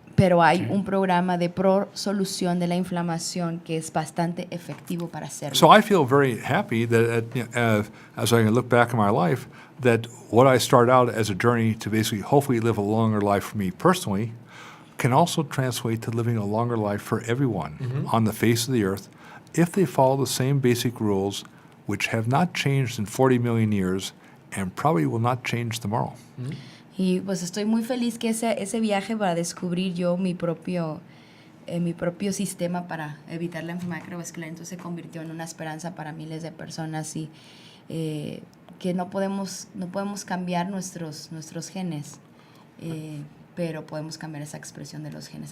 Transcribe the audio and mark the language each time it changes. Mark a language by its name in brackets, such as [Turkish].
[Spanish] Pero hay un programa de solución de la inflamación que es bastante efectivo para hacerlo. [English] So I feel very happy that as I can look back in my life, that what I started out as a journey to basically hopefully live a longer life for me personally can also translate to living a longer life for everyone on the face of the earth if they follow the same basic rules which have not changed in 40 million years and probably will not change tomorrow. [Spanish] Y pues estoy muy feliz que ese viaje para descubrir yo mi propio sistema para evitar la enfermedad cardiovascular entonces se convirtió en una esperanza para miles de personas y que no podemos cambiar nuestros genes, pero podemos cambiar esa expresión de los genes.